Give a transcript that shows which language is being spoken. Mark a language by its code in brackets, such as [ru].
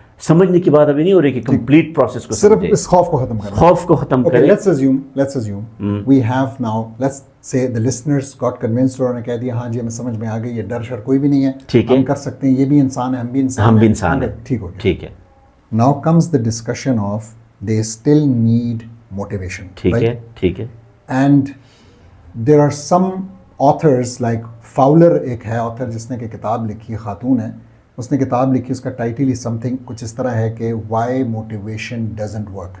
[ur] سمجھنے کی بات ابھی نہیں ہو رہی کہ کمپلیٹ پروسیس کو صرف اس خوف کو ختم کرنا, خوف کو ختم کریں. [en] let's assume we have now, let's say the listeners got convinced, [ur] اور نے کہہ دیا ہاں جی ہمیں سمجھ میں آ گئی, یہ ڈر شر کوئی بھی نہیں ہے, ہم کر سکتے ہیں, یہ بھی انسان ہے, ہم بھی انسان ہیں, ٹھیک ہو گیا. ٹھیک ہے. [en] Now comes the discussion of they still need motivation. [ur] ٹھیک ہے. And there are some authors like Fowler, ایک ہے author جس نے کہ کتاب لکھی, خاتون ہے, اس نے کتاب لکھی, اس کا ٹائٹل ہی سم تھنگ کچھ اس طرح ہے کہ [en] Why motivation doesn't work.